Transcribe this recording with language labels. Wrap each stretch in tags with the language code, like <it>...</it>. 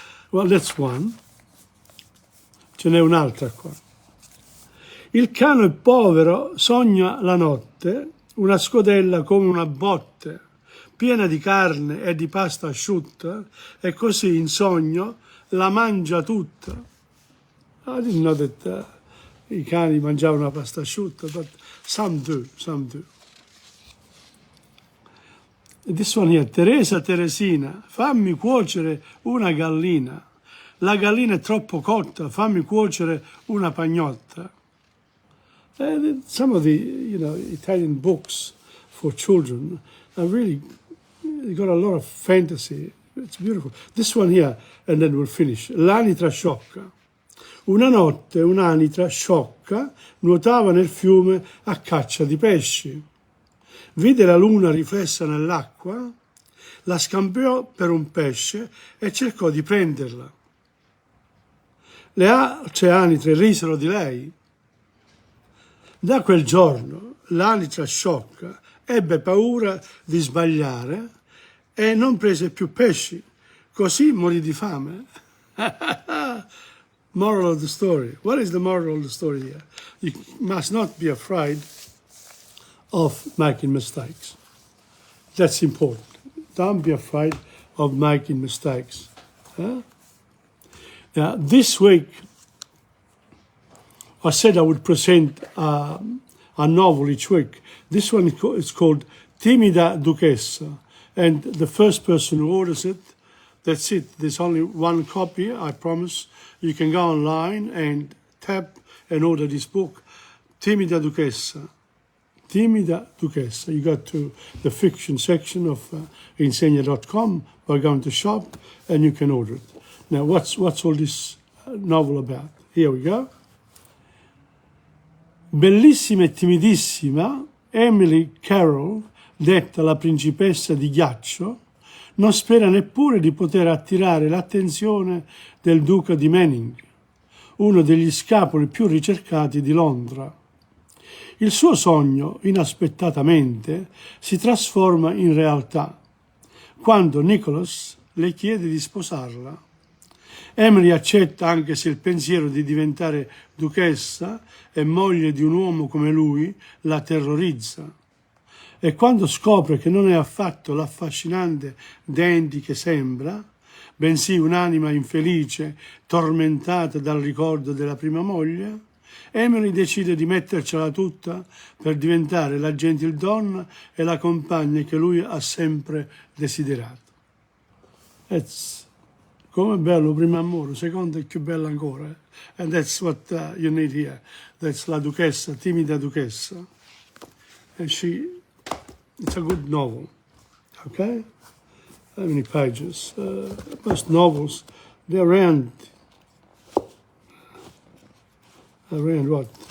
<en>Well, that's one.</en> <it>Ce n'è un'altra qua. Il cane povero sogna la notte una scodella come una botte, piena di carne e di pasta asciutta, e così in sogno la mangia tutta.</it> <en>I didn't know that</en> <it>i cani mangiavano la pasta asciutta,</it> <en>but some do, some do. This one here,</en> <it>Teresina, fammi cuocere una gallina. La gallina è troppo cotta, fammi cuocere una pagnotta.</it> <en>Some of the, Italian books for children are really got a lot of fantasy. It's beautiful. This one here, and then we'll finish.</en> <it>L'anitra sciocca. Una notte un'anitra sciocca nuotava nel fiume a caccia di pesci. Vide la luna riflessa nell'acqua, la scambiò per un pesce e cercò di prenderla. Le altre anitre risero di lei. Da quel giorno l'anitra sciocca ebbe paura di sbagliare e non prese più pesci, così morì di fame.</it> <en>Moral of the story. What is the moral of the story here? You must not be afraid of making mistakes. That's important. Don't be afraid of making mistakes. Now, this week, I said I would present a novel each week. This one is called Timida Duchessa. And the first person who orders it, that's it. There's only one copy, I promise. You can go online and tap and order this book, Timida Duchessa. Timida Duchessa. You go to the fiction section of Insegna.com by going to shop and you can order it. Now, what's all this novel about? Here we go.</en> <it>Bellissima e timidissima, Emily Carroll, detta la principessa di ghiaccio, non spera neppure di poter attirare l'attenzione del duca di Manning, uno degli scapoli più ricercati di Londra. Il suo sogno, inaspettatamente, si trasforma in realtà, quando Nicholas le chiede di sposarla. Emily accetta anche se il pensiero di diventare duchessa e moglie di un uomo come lui la terrorizza. E quando scopre che non è affatto l'affascinante dandy che sembra, bensì un'anima infelice, tormentata dal ricordo della prima moglie, Emily decide di mettercela tutta per diventare la gentildonna e la compagna che lui ha sempre desiderato. Come bello primo amore, secondo è più bello ancora.</it> <en>And that's what you need here. That's la duchessa, timida duchessa. And it's a good novel. Okay? How many pages? Most novels, they're around what?</en>